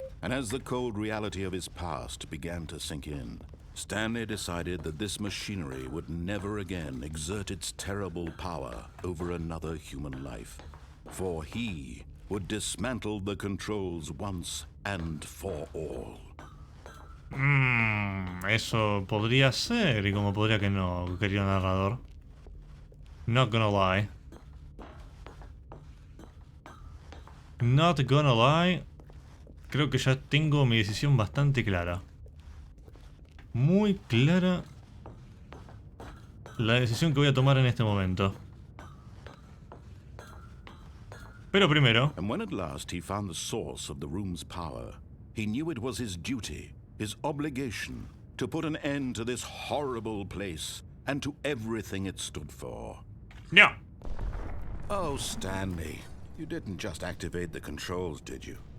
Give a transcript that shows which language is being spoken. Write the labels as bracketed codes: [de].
[en] And as the cold reality of his past began to sink in, Stanley decided that this machinery would never again exert its terrible power over another human life. For he would dismantle the controls once and for all. [es] Eso podría ser y como podría que no, querido narrador. [en] Not gonna lie. Not gonna lie. [es] Creo que ya tengo mi decisión bastante clara. Muy clara la decisión que voy a tomar en este momento. Pero primero, [en] And when at last he found the source of the room's power, he knew it was his duty, his obligation, to put an end to this horrible place and to everything it stood for. [es] no. [en] Oh, Stanley, you didn't just activate the controls, did you?